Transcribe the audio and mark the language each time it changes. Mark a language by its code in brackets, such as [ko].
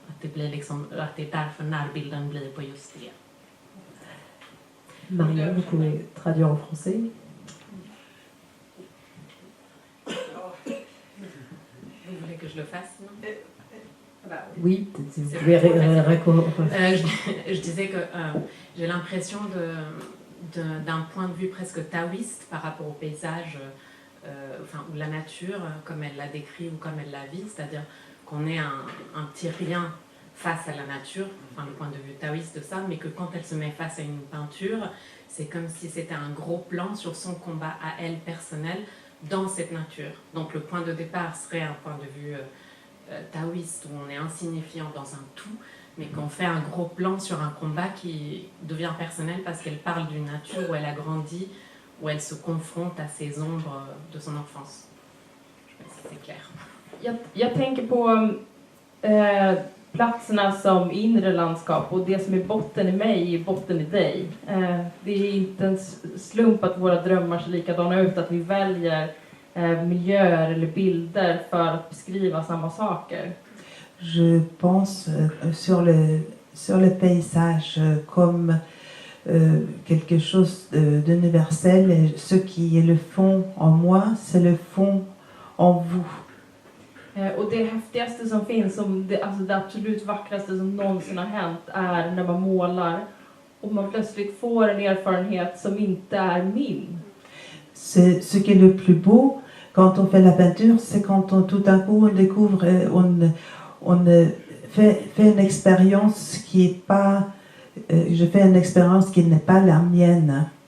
[sv] Att det blir liksom, att det är därför närbilden blir på just det. [fr] Marianne, vous pouvez traduire en français? Vous voulez que je le fasse, non? Oui, vous pouvez raccourcir. Je disais que j'ai l'impression d'un point de vue presque taoïste par rapport au paysage, ou la nature, comme elle l'a décrit ou comme elle la vit, c'est-à-dire qu'on est un petit rien face à la nature, enfin le point de vue taoïste de ça, mais que quand elle se met face à une peinture, c'est comme si c'était un gros plan sur son combat à elle personnel dans cette nature. Donc le point de départ serait un point de vue taoïste où on est insignifiant dans un tout, mais qu'on fait un gros plan sur un combat qui devient personnel parce qu'elle parle d'une nature où elle a grandi, où elle se confronte à ces ombres de son enfance. Je sais pas si c'est clair. [sv] Jag tänker på platserna som inre landskap, och det som är botten i mig är botten i dig. Det är inte en slump att våra drömmar ser likadana ut, att vi väljer miljöer eller bilder för att beskriva samma saker. [fr] Je pense sur le paysage comme quelque chose d'universel, et ce qui est le fond en moi, c'est le fond en vous. [sv] Och det häftigaste som finns, alltså det absolut vackraste som någonsin har hänt, är när man målar och man plötsligt får en erfarenhet som inte är min. [fr] C'est ce qui est le plus beau quand on fait la peinture, c'est quand tout d'un coup on découvre, on fait une expérience qui est pas, je fais une expérience qui n'est pas la mienne.